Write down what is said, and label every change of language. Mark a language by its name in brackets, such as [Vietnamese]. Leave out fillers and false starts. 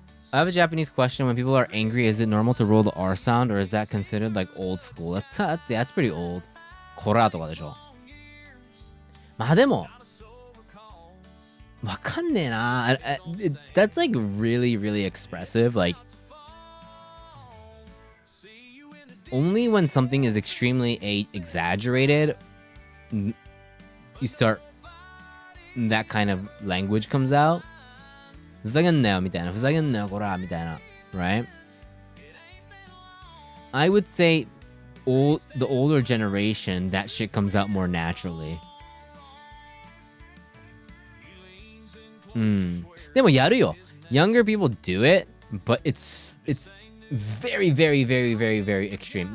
[English] I have a Japanese question. When people are angry, is it normal to roll the R sound, or is that considered like old school? That's pretty old. [Japanese] コラとかでしょ。まあでも、わかんねえな。 [English] That's like really, really expressive. Like, only when something is extremely exaggerated, you start, that kind of language comes out. [Japanese] ふざけんなよみたいな。ふざけんなよこらみたいな。 [English] Right? I would say the older generation, that shit comes out more naturally. [Japanese] でもやるよ。 [English] Younger people do it, but it's very, very, very, very, very extreme.